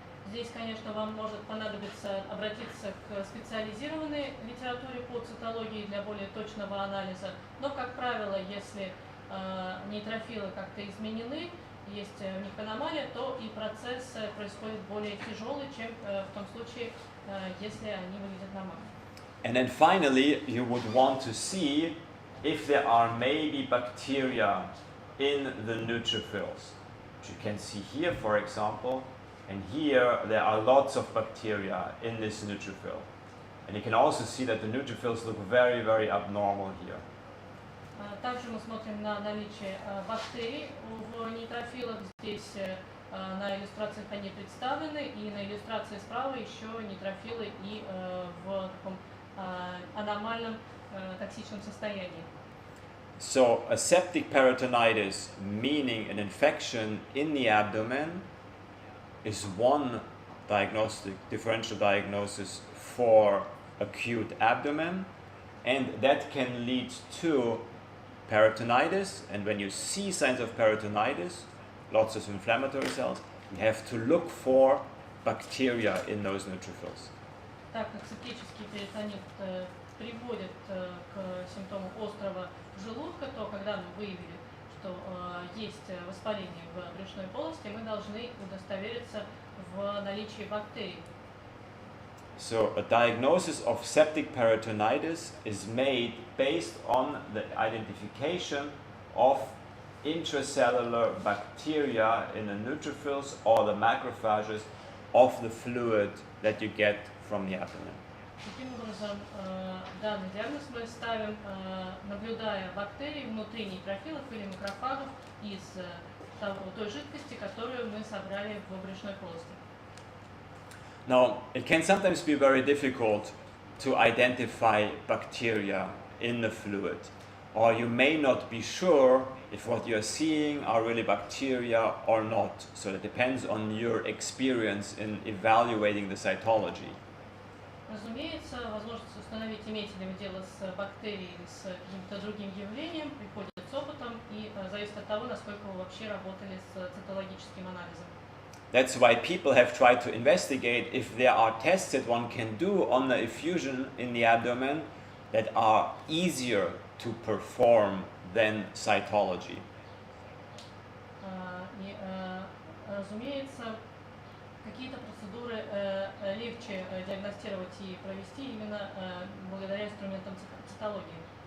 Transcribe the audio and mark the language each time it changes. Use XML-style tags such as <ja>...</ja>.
<ru>Здесь, конечно, вам может понадобиться обратиться к специализированной литературе по цитологии для более точного анализа. Но, как правило, если нейтрофилы как-то изменены, есть у них аномалия, то и процесс происходит более тяжелый, чем в том случае, если они выглядят нормально.</ru> <en>And then finally, you would want to see if there are maybe bacteria in the neutrophils. Which you can see here, for example, and here there are lots of bacteria in this neutrophil. And you can also see that the neutrophils look very, very abnormal here.</en> <ru>Также мы смотрим на наличие бактерий в нейтрофилах. Здесь на иллюстрациях они представлены, и на иллюстрации справа еще нейтрофилы и в таком аномальном токсичном состоянии.</ru> <en>So a septic peritonitis, meaning an infection in the abdomen, is one differential diagnosis for acute abdomen, and that can lead to peritonitis. And when you see signs of peritonitis, lots of inflammatory cells, you have to look for bacteria in those neutrophils.</en> <ru>Так как септический перитонит приводит к симптомам острого желудка, то когда мы выявили, что есть воспаление в брюшной полости, мы должны удостовериться в наличии бактерий.</ru> <en>So a diagnosis of septic peritonitis is made based on the identification of intracellular bacteria in the neutrophils or the macrophages of the fluid that you get from the abdomen.</en> <ru>Таким образом, данный диагноз мы ставим, наблюдая бактерии внутри нейтрофилов или макрофагов из той жидкости, которую мы собрали в брюшной полости.</ru> <en>Now, it can sometimes be very difficult to identify bacteria in the fluid, or you may not be sure if what you're seeing are really bacteria or not. So it depends on your experience in evaluating the cytology.</en> <ru>Разумеется, возможность установить, имеете ли вы дело с бактерией или с каким-то другим явлением, приходит с опытом и зависит от того, насколько вы вообще работали с цитологическим анализом.</ru> <en>That's why people have tried to investigate if there are tests that one can do on the effusion in the abdomen that are easier to perform than cytology.</en> <ru>И, разумеется, какие-то процедуры легче диагностировать и провести именно благодаря инструментам цитологии.</ru>